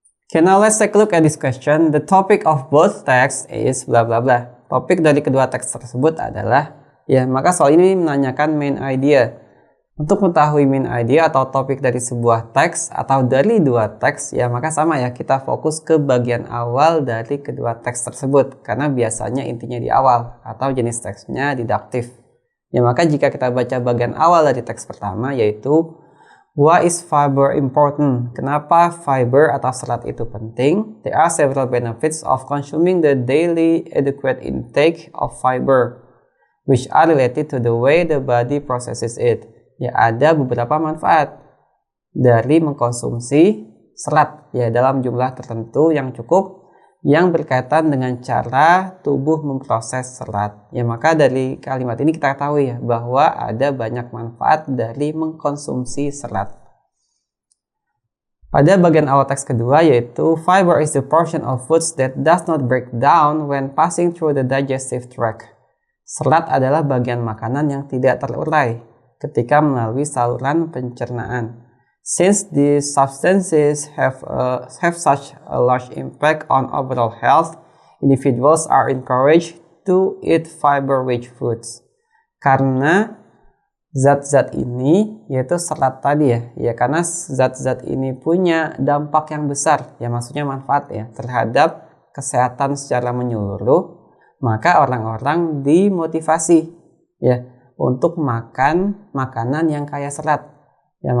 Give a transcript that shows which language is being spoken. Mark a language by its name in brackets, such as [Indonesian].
[English] Okay, now let's take a look at this question. The topic of both texts is bla bla bla. [Indonesian] Topik dari kedua teks tersebut adalah, ya, maka soal ini menanyakan main idea. Untuk mengetahui main idea atau topik dari sebuah teks atau dari dua teks, ya maka sama ya, kita fokus ke bagian awal dari kedua teks tersebut karena biasanya intinya di awal atau jenis teksnya didaktif. Ya, maka jika kita baca bagian awal dari teks pertama, yaitu [English] why is fiber important? [Indonesian] Kenapa fiber atau serat itu penting? [English] There are several benefits of consuming the daily adequate intake of fiber, which are related to the way the body processes it. [Indonesian] Ya, ada beberapa manfaat dari mengkonsumsi serat ya dalam jumlah tertentu yang cukup yang berkaitan dengan cara tubuh memproses serat. Ya, maka dari kalimat ini kita tahu ya bahwa ada banyak manfaat dari mengkonsumsi serat. Pada bagian awal teks kedua yaitu [English] fiber is the portion of foods that does not break down when passing through the digestive tract. [Indonesian] Serat adalah bagian makanan yang tidak terurai ketika melalui saluran pencernaan. [English] Since these substances have such a large impact on overall health, individuals are encouraged to eat fiber-rich foods. [Indonesian] Karena zat-zat ini yaitu serat tadi ya karena zat-zat ini punya dampak yang besar ya, maksudnya manfaat ya terhadap kesehatan secara menyeluruh, maka orang-orang dimotivasi ya untuk makan makanan yang kaya serat ya.